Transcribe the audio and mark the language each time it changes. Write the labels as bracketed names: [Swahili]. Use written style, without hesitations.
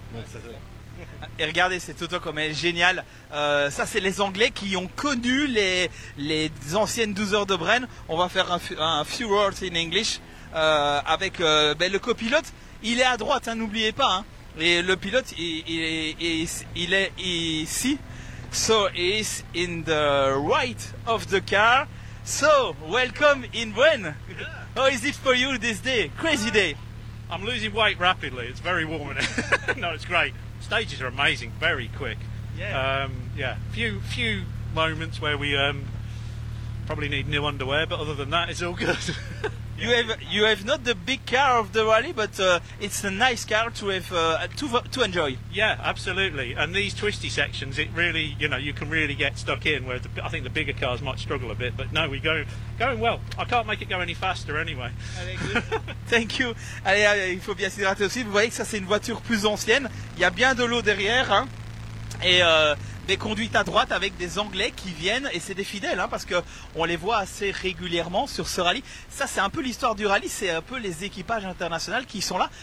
[French] Donc, ouais, c'est ça. Et regardez cette auto comme elle est géniale. Ça, c'est les Anglais qui ont connu les anciennes 12 heures de Braine. On va faire un [English] few words in English [French] avec le copilote. Il est à droite, hein, n'oubliez pas. Hein. Et le pilote, il est ici. [English] So he's in the right of the car. So welcome in Braine. Yeah. How is it for you this day? Crazy day. I'm losing weight rapidly. It's very warm in it. No, it's great. Stages are amazing, very quick. Yeah. Few moments where we probably need new underwear, but other than that, it's all good. You have not the big car of the rally, but it's a nice car to enjoy. Yeah, absolutely. And these twisty sections, it really, you know, you can really get stuck in. Where I think the bigger cars might struggle a bit, but no, we're going well. I can't make it go any faster anyway. Thank you. [French] Allez, il faut bien s'hydrater aussi. Vous voyez que ça, c'est une voiture plus ancienne. Il y a bien de l'eau derrière, hein. Et des conduites à droite avec des Anglais qui viennent, et c'est des fidèles hein, parce qu'on les voit assez régulièrement sur ce rallye. Ça, c'est un peu l'histoire du rallye, c'est un peu les équipages internationaux qui sont là.